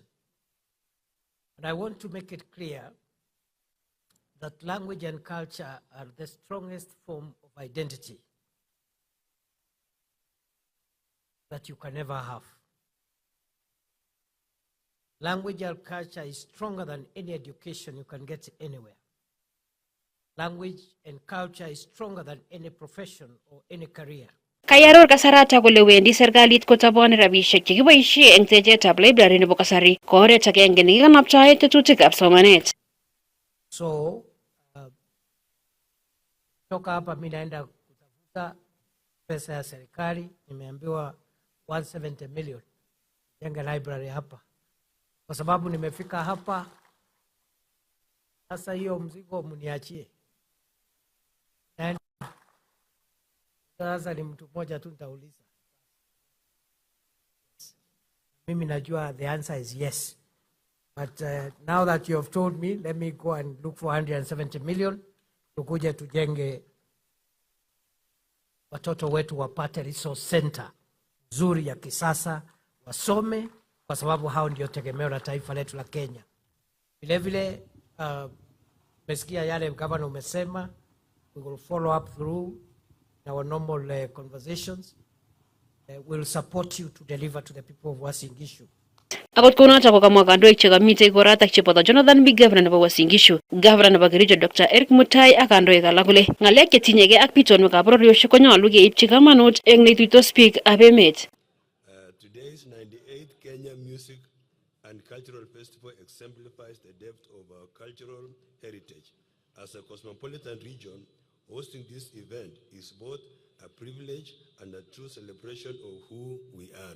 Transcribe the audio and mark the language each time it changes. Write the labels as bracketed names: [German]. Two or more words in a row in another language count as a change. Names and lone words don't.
[English] And I want to make it clear that language and culture are the strongest form of identity that you can ever have. Language and culture is stronger than any education you can get anywhere. Language and culture is stronger than any profession or any career. [Kalenjin] Kayaror kasarata kole wendi serikalit kotaboni rabisiek chekiboisie eng techetab library nebo kasari ko oret agenge nekikanaptae tetutikab somanet. [Swahili] So, toka hapa mimi naenda kutafuta pesa ya serikali, nimeambiwa 170 million jenga library hapa. Kwa sababu nimefika hapa, sasa hiyo mzigo mniachie. Sasa ni mtu mmoja tu nitauliza. Mimi najua [English] the answer is yes. But now that you have told me, let me go and look for 170 million. [Swahili] Tukuje tujenge watoto wetu wapate [English] resource center [Swahili] nzuri ya kisasa, wasome kwa sababu hao ndio tegemeo la taifa letu la Kenya. Vile vile Umesikia yale gavana umesema. [English] We will follow up through our normal conversations. We'll support you to deliver to the people of Uasin Gishu. [Kalenjin] Akot kunoto kokamwa kandoik chekamite koratak cheboto Jonathan B. Governor nebo Uasin Gishu, Governor nebo Kericho Dr. Eric Mutai ak kandoik alak kole ngalek chetinyegei ak bitonwekab bororiosiek konyolu keipchi kamanut eng neituitos biikab emet. [English] Today's 98th Kenya Music and Cultural Festival exemplifies the depth of our cultural heritage. As a cosmopolitan region, hosting this event is both a privilege and a true celebration of who we are.